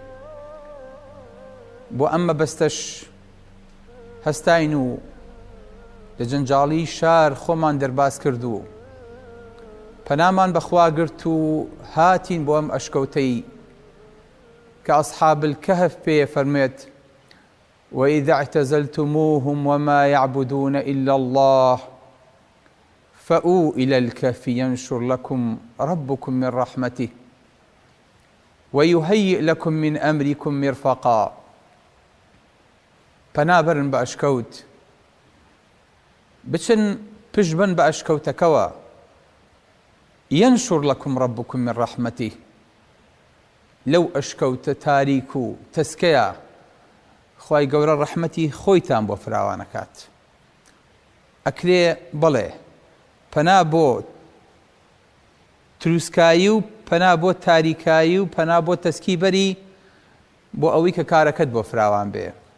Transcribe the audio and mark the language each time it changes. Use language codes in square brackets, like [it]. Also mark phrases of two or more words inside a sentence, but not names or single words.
[ckb] بۆ ئەمە بەستەش هەستاین و لە جەنجاڵی شار خۆمان دەرباز کرد و پەنامان بەخوا گرت و هاتین بۆ ئەم ئەشکەوتەی کە ئەصحاب الكهف پێ فەرمێت: [ar] وإذ اعتزلتموهم وما يعبدون إلا الله فأووا إلى الكهف ينشر لكم ربكم من رحمته ويهيئ لكم من أمركم مرفقا. [ckb] پەنابەرن بە ئەشکەوت، بچن پشبن بە ئەشکەوتەکەوە. [ar] ينشر لكم ربكم من رحمته، [ckb] لەو ئەشکەوتە تاریک و تەسکەیە خوای گەورە ڕەحمەتی خۆیتان بۆ فراوانەکات. ئەکرێ بڵێ پەنا بۆ تروسکایی و پەنا بۆ تاریکایی و پەنا بۆ تەسکیبەری، بۆ ئەوەی کە کارەکەت بۆ فراوان بێ.